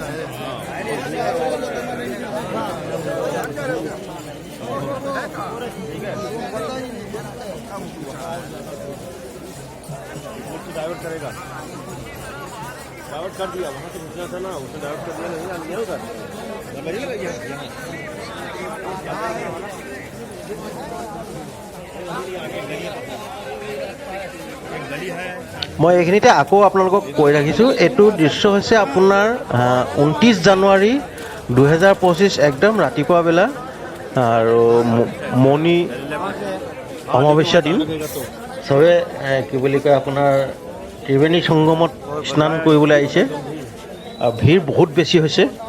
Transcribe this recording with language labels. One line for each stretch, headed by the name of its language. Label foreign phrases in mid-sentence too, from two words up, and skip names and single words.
Hindi: डाइवर्ट करेगा डाइवर्ट कर दिया वहाँ से घुसना था ना उसने डाइवर्ट कर दिया नहीं उधर
Assamese: মই এইখিনিতে আকৌ আপোনালোকক কৈ ৰাখিছোঁ এইটো দৃশ্য হৈছে আপোনাৰ 29 জানুৱাৰী 2025 একদম ৰাতিপুৱা বেলা আৰু মৌনী অমাৱস্যা দিন চবে কি বুলি কয় আপোনাৰ ত্ৰিবেণী সংগমত স্নান কৰিবলৈ আহিছে আৰু ভিৰ বহুত বেছি হৈছে।